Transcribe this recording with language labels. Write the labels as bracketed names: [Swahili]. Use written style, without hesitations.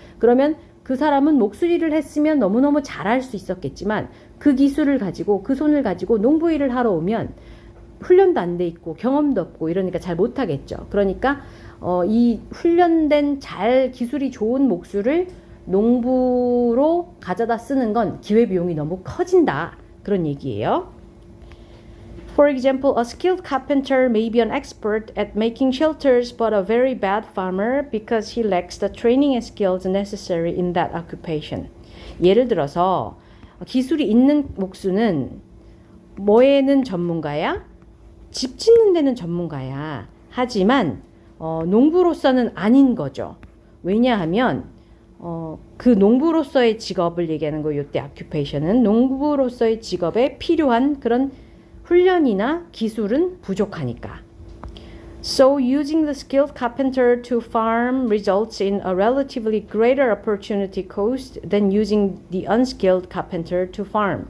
[Korean] 그러면 그 사람은 목수 일을 했으면 너무너무 잘할 수 있었겠지만 그 기술을 가지고 그 손을 가지고 농부 일을 하러 오면 훈련도 안 돼 있고 경험도 없고 이러니까 잘 못하겠죠. 그러니까 이 훈련된 기술이 좋은 목수를 농부로 가져다 쓰는 건 기회비용이 너무 커진다. 그런 얘기예요. [English] For example, a skilled carpenter may be an expert at making shelters but a very bad farmer because he lacks the training and skills necessary in that occupation. [Korean] 예를 들어서 기술이 있는 목수는 뭐에는 전문가야? 집 짓는 데는 전문가야. 하지만 농부로서는 아닌 거죠. 왜냐하면 그 농부로서의 직업을 얘기하는 거예요. 이때 occupation은 농부로서의 직업에 필요한 그런 훈련이나 기술은 부족하니까. [English] So using the skilled carpenter to farm results in a relatively greater opportunity cost than using the unskilled carpenter to farm.